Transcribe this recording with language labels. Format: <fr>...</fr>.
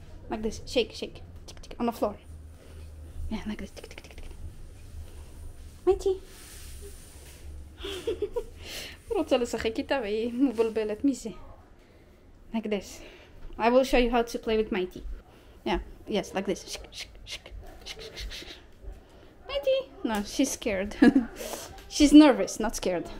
<en>Like this, shake, shake, tick, tick, on the floor. Yeah, like this, tick, tick, tick, tick. Mighty.</en> <he>הוא רוצה לשחק איתה והיא מבולבלת מזה.</he> <en>Like this. I will show you how to play with Mighty. Yeah, yes, like this. Shik, shik, shik, shik, shik, shik. Mighty. No, she's scared. She's nervous, not scared.</en>